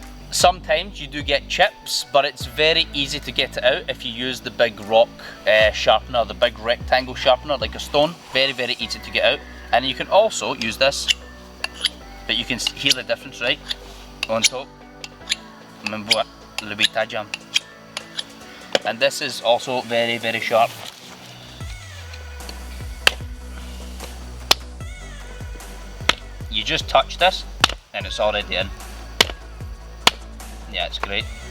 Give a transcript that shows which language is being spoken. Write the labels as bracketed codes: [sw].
[en] Sometimes you do get chips, but it's very easy to get it out if you use the big rock sharpener, the big rectangle sharpener like a stone. Very easy to get out. And you can also use this, but you can hear the difference, right? [id] Untuk membuat lebih tajam. [en] And this is also very sharp. You just touch this and it's already in. Yeah, it's great.